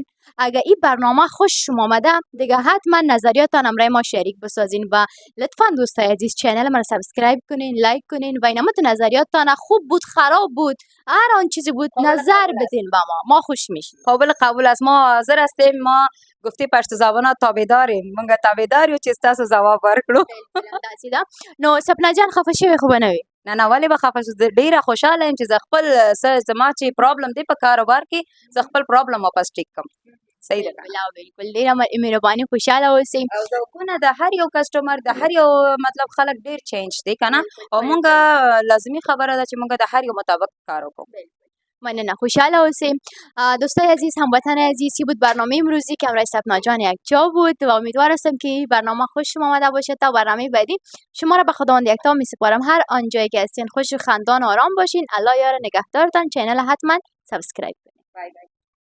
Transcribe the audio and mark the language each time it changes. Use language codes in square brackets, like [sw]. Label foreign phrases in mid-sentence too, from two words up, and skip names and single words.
[fa] اگر این برنامه خوش شما آمده دیگه حتما نظریاتان امرای ما شریک بسازین و لطفا دوستای عزیز چینل ما را سابسکرایب کنین، لایک کنین و اینما تو نظریاتان خوب بود خراب بود هر آن چیزی بود نظر بدین با ما خوش میشیم. قابل قبول است. ما حاضر هستیم. ما گفتی پشت زبانا تابعداریم، [ps] مونږ تابعدار یو چې تاسو جواب ورکړو. نو سپنا جان خفه شوی خو به نه وي؟ نه ولې به خفه شو، ډیره خوشحاله یم چې زه خپل زما چې پرابلم دی په کاروبار کې زه خپل پرابلم واپس ټیک کړم. صحیح ده. بالکل ډیره مهرباني، خوشاله اوسئ. او ذوقونه د هر یو کسټمر د هر یو مطلب خلک ډیر چینج دی کنه، او مونږ لازمي خبره ده چې مونږ د هر یو مطابق کار وکړو. مننه، خوشحال اوسیم. [fa] دوستای عزیز، هموطن عزیز، این بود برنامه امروزی که امروز سپنا جان یک جا بود و امیدوار هستم که برنامه خوش شما آمده باشه. تا برنامه بعدی شما را به خداوند یکتا میسپارم. هر آنجایی که هستین خوش و خندان آرام باشین. الله یار نگهدارتان. چینل حتما سابسکرایب کنید.